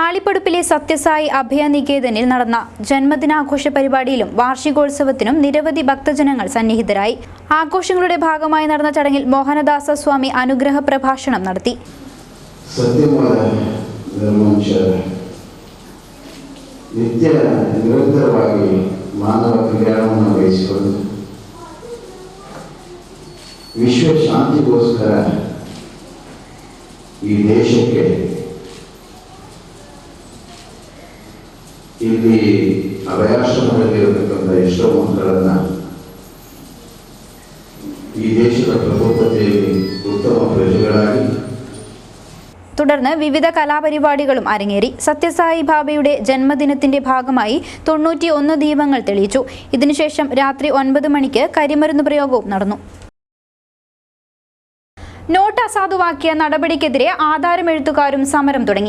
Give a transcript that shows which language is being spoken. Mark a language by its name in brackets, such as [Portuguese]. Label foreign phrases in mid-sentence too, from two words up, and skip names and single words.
[Malayalam] കടമ്പടുപ്പിലെ സത്യസായി അഭയനികേതനിൽ നടന്ന ജന്മദിനാഘോഷ പരിപാടിയിലും വാർഷികോത്സവത്തിനും നിരവധി ഭക്തജനങ്ങൾ സന്നിഹിതരായി. ആഘോഷങ്ങളുടെ ഭാഗമായി നടന്ന ചടങ്ങിൽ മോഹനദാസ സ്വാമി അനുഗ്രഹ പ്രഭാഷണം നടത്തി. [Kannada] ನಿರಂತರವಾಗಿ ಮಾನವ ಕಲ್ಯಾಣವನ್ನು ಬಯಸಿಕೊಂಡು ವಿಶ್ವ ಶಾಂತಿಗೋಸ್ಕರ ಈ ದೇಶಕ್ಕೆ ಇಲ್ಲಿ ಅಭಯಾಶ್ರಮದಲ್ಲಿರತಕ್ಕಂಥ ಎಷ್ಟೋ ಮಕ್ಕಳನ್ನ ಈ ದೇಶದ ಪ್ರಭುತ್ವತೆಯಲ್ಲಿ ಉತ್ತಮ ಪ್ರಜೆಗಳಾಗಿ [Malayalam] തുടർന്ന് വിവിധ കലാപരിപാടികളും അരങ്ങേറി. സത്യസായി ബാബയുടെ ജന്മദിനത്തിന്റെ ഭാഗമായി 91 ദീപങ്ങൾ തെളിയിച്ചു. ഇതിനുശേഷം രാത്രി 9 മണിക്ക് കരിമരുന്ന് പ്രയോഗവും നടന്നു. നോട്ട് അസാധുവാക്കിയ നടപടിക്കെതിരെ ആധാരമെഴുത്തുകാരും സമരം തുടങ്ങി.